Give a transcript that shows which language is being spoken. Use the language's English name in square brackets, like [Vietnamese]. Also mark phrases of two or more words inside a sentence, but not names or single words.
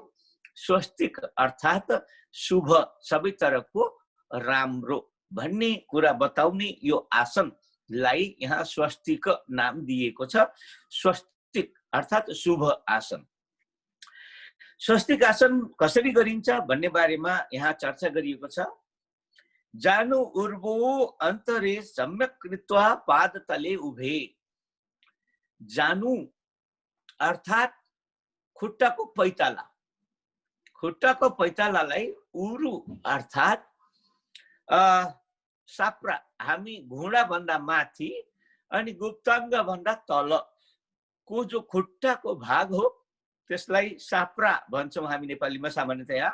[Nepali] स्वस्तिक अर्थात् शुभ, सबै तरफको राम्रो भन्ने कुरा बताउने यो आसनलाई यहाँ स्वस्तिक नाम दिएको छ। स्वस्तिक अर्थात् शुभ आसन। स्वस्तिक आसन कसरी गरिन्छ भन्ने बारेमा यहाँ चर्चा गरिएको छ। [Sanskrit] जानु उर्वो अन्तरे सम्यक कृत्वा पादतले उभे। [Nepali] जानु अर्थात् खुट्टाको पैताला, खुट्टाको पैतालालाई उरु अर्थात् साप्रा, हामी घुँडा भन्दा माथि अनि गुप्ताङ्ग भन्दा तल को जो खुट्टाको भाग हो त्यसलाई साप्रा भन्छौं हामी नेपालीमा सामान्यतया।